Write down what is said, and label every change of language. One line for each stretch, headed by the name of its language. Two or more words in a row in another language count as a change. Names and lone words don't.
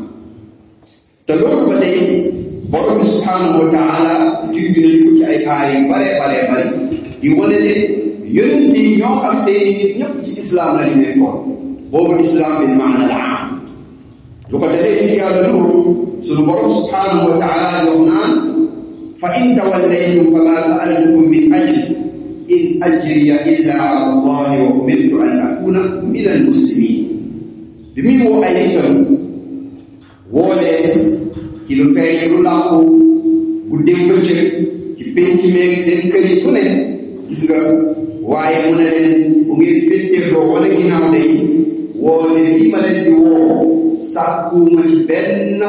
Wolof: te loolu ba tey borom bi
Arabic: سبحانه وتعالى
Wolof: junj nañu ko ci ay aay yu bare di wane ne yonent yi ñoo ak seeni nit ñëpp ci islam la ñu nekkoon boobu islam
Arabic: بالمعنى العام
Wolof: lu ko dalee ci yàlla Nuux sunu borom
Arabic: سبحانه وتعالى
Wolof: yow naan
Arabic: فإن توليتم فما سألتكم من أجر إن أجري إلا على الله وأمرت أن أكون من المسلمين
Wolof: bi muy woo ay nitam woo leen ci lu feeñ lu làqu guddeeg bëccëg ci penc meeg seen kër yi fu ne gis nga waaye mu ne leen bu ngeen féttéerloo wala ginnaaw day woote bii ma leen di woo sàkkuuma ci benn